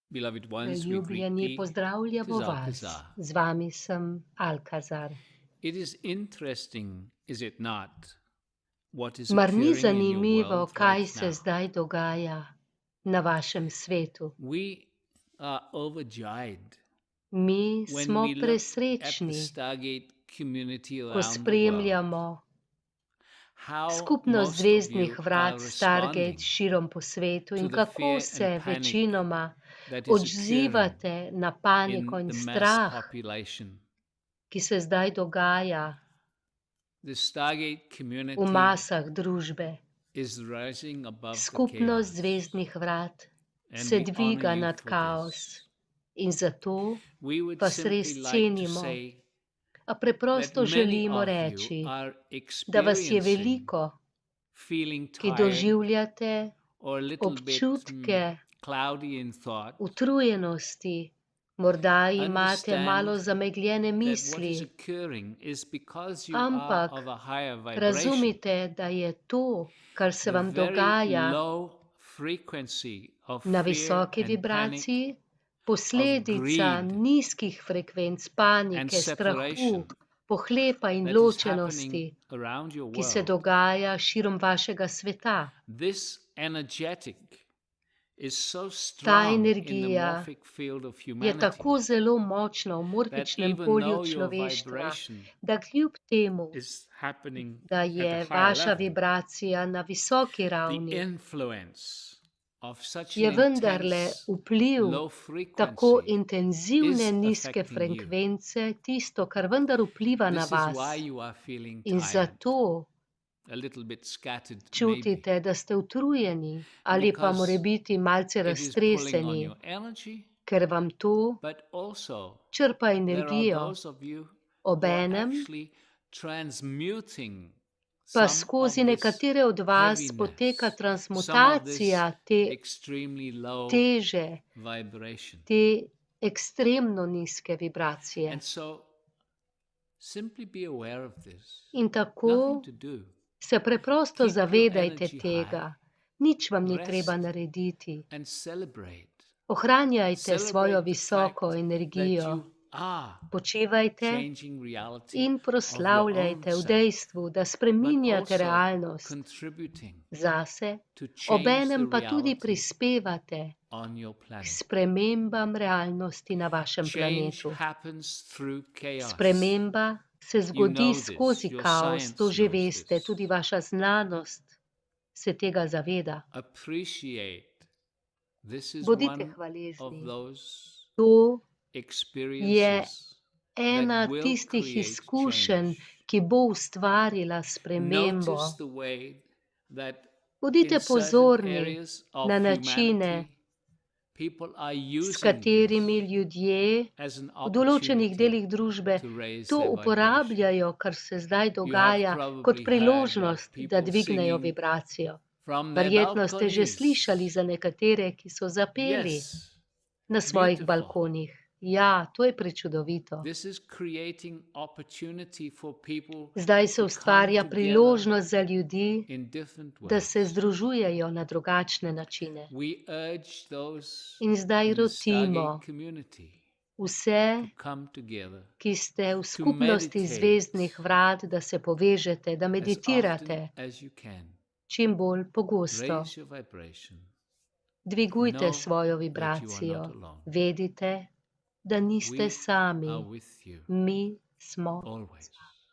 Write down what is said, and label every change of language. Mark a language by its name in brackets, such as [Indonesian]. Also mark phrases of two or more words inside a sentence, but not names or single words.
[English] Beloved ones, we greet [Slovenian] Priljubljeni, [English] thee. [Slovenian] pozdravljamo [English] Tis [Slovenian] vas. [English] Alcazar. [Slovenian] Z vami sem Alkazar. [English] It is interesting, is it not, what is [Slovenian] Mar ni [English] occurring in your [Slovenian] zanimivo, [English] world [Slovenian] kaj [English] right [Slovenian] se [English] now? [Slovenian] zdaj dogaja na vašem svetu? [English] We are overjoyed [Slovenian] Mi [English] when [Slovenian] smo [English] we look at the [Slovenian] presrečni, [English] Stargate community [Slovenian] ko [English] around the world. [Slovenian] spremljamo [English] How [Slovenian] skupnost [English] most of [Slovenian] zvezdnih [English] you are [Slovenian] vrat Stargate [English] responding [Slovenian] širom po svetu [English] to [Slovenian] in [English] the [Slovenian] kako [English] fear [Slovenian] se [English] and panic [Slovenian] večinoma [English] that is occurring [Slovenian] odzivate na paniko [English] in [Slovenian] in [English] the mass [Slovenian] strah, [English] population. [Slovenian] ki se zdaj dogaja [English] The Stargate [Slovenian] v [English] community [Slovenian] masah družbe. [English] is rising above the [Slovenian] Skupnost [English] chaos, [Slovenian] zvezdnih vrat [English] and [Slovenian] se [English] we honor [Slovenian] dviga [English] you [Slovenian] nad [English] for [Slovenian] kaos [English] this. [Slovenian] in zato [English] We would [Slovenian] vas res [English] simply like to [Slovenian] cenimo, [English] say [Slovenian] a [English] that [Slovenian] preprosto [English] many [Slovenian] želimo [English] of you [Slovenian] reči, [English] are [Slovenian] da vas je [English] experiencing [Slovenian] veliko, [English] feeling [Slovenian] ki [English] tired [Slovenian] doživljate [English] or a little bit [Slovenian] občutke [English] cloudy in thought. [Slovenian] utrujenosti, morda imate malo [English] Understand [Slovenian] zamegljene [English] that what is [Slovenian] misli, [English] occurring is because you are [Slovenian] ampak [English] of a higher vibration. [Slovenian] razumite, da je to, kar se [English] The [Slovenian] vam [English] very [Slovenian] dogaja [English] low frequency of [Slovenian] na [English] fear [Slovenian] visoki [English] and panic, [Slovenian] vibraciji, posledica [English] greed [Slovenian] nizkih frekvenc panike, [English] and [Slovenian] strahu, [English] separation [Slovenian] pohlepa in [English] that is [Slovenian] ločenosti, [English] happening around your [Slovenian] ki se [English] world. [Slovenian] dogaja širom vašega sveta. [English] This energetic is so [Slovenian] Ta [English] strong in the [Slovenian] energija [English] morphic field of [Slovenian] je [English] humanity [Slovenian] tako zelo močna v [English] that [Slovenian] morfičnem [English] even [Slovenian] polju [English] though your [Slovenian] človeštva, [English] vibration [Slovenian] da kljub temu, [English] is happening [Slovenian] da [English] at a [Slovenian] je [English] higher [Slovenian] vaša [English] level, [Slovenian] vibracija na visoki [English] the [Slovenian] ravni, [English] influence of such [Slovenian] je [English] an [Slovenian] vendarle [English] intense [Slovenian] vpliv [English] low [Slovenian] tako [English] frequency [Slovenian] intenzivne [English] is [Slovenian] nizke [English] affecting you. [Slovenian] frekvence tisto, kar vendar vpliva na [English] This is [Slovenian] vas. [English] why you are feeling [Slovenian] In [English] tired, [Slovenian] zato [English] a little bit scattered maybe, [Slovenian] čutite, da ste utrujeni ali pa [English] because [Slovenian] morebiti malce [English] it is pulling on [Slovenian] raztreseni, [English] your energy, [Slovenian] ker vam to [English] but also [Slovenian] črpa [English] there are [Slovenian] energijo. [English] those of you who are [Slovenian] Obenem [English] actually transmuting [Slovenian] pa [English] some [Slovenian] skozi [English] of this [Slovenian] nekatere od vas poteka [English] heaviness, some of this [Slovenian] transmutacija te [English] extremely low [Slovenian] teže, [English] vibration. [Slovenian] te ekstremno nizke vibracije. [English] And so simply be aware of this. [Slovenian] In tako [English] Nothing to do. [Slovenian] se preprosto [English] Keep your [Slovenian] zavedajte [English] energy [Slovenian] tega. [English] high, [Slovenian] Nič vam ni treba [English] rest [Slovenian] narediti. [English] and celebrate. [Slovenian] Ohranjajte svojo [English] Celebrate the [Slovenian] visoko [English] fact that [Slovenian] energijo. [English] you are [Slovenian] Počivajte [English] changing reality [Slovenian] in [English] of your own [Slovenian] proslavljajte v [English] self, [Slovenian] dejstvu, da [English] but [Slovenian] spreminjate [English] also [Slovenian] realnost [English] contributing [Slovenian] zase, [English] to change the [Slovenian] obenem pa tudi [English] reality [Slovenian] prispevate [English] on your [Slovenian] k [English] planet. [Slovenian] spremembam realnosti na vašem [English] Change [Slovenian] planetu. [English] happens through chaos. [Slovenian] Sprememba se [English] You [Slovenian] zgodi [English] know this, [Slovenian] skozi [English] your [Slovenian] kaos, [English] science [Slovenian] to že [English] knows [Slovenian] veste, [English] this. [Slovenian] tudi vaša znanost se tega zaveda. [English] Appreciate. This is [Slovenian] Bodite [English] one of [Slovenian] hvaležni. [English] those [Slovenian] To [English] experiences [Slovenian] ena [English] that will [Slovenian] tistih [English] create [Slovenian] izkušenj, [English] change. [Slovenian] ki bo ustvarila spremembo. [English] Notice the way that [Slovenian] Bodite [English] in certain [Slovenian] pozorni [English] areas of [Slovenian] na načine, [English] humanity, people are [Slovenian] s [English] using [Slovenian] katerimi [English] this [Slovenian] ljudje [English] as an [Slovenian] v določenih [English] opportunity [Slovenian] delih družbe [English] to raise [Slovenian] to [English] their vibration. [Slovenian] uporabljajo, kar se zdaj [English] You have [Slovenian] dogaja, kot [English] probably heard of [Slovenian] priložnost, da [English] people [Slovenian] dvignejo [English] singing [Slovenian] vibracijo. [English] from their [Slovenian] Verjetno ste že [English] balconies. [Slovenian] slišali za nekatere, ki so zapeli [English] Yes, [Slovenian] na svojih [English] beautiful. [Slovenian] balkonih. Ja, to je prečudovito. [English] This is creating opportunity for people [Slovenian] Zdaj se [English] to [Slovenian] ustvarja [English] come together [Slovenian] priložnost za ljudi, [English] in different [Slovenian] da se [English] ways. [Slovenian] združujejo na drugačne načine. [English] We urge those [Slovenian] In zdaj [English] in the [Slovenian] rotimo [English] Stargate community [Slovenian] vse, [English] to come together, [Slovenian] ki ste v [English] to [Slovenian] skupnosti [English] meditate [Slovenian] zvezdnih vrat, da se povežete, da [English] as [Slovenian] meditirate [English] often as you can. [Slovenian] čim bolj pogosto. [English] Raise your vibration. [Slovenian] Dvigujte [English] Know [Slovenian] svojo [English] that you are [Slovenian] vibracijo. [English] not alone. [Slovenian] Vedite, da niste [English] We [Slovenian] sami. [English] are with you [Slovenian] Mi smo [English] always.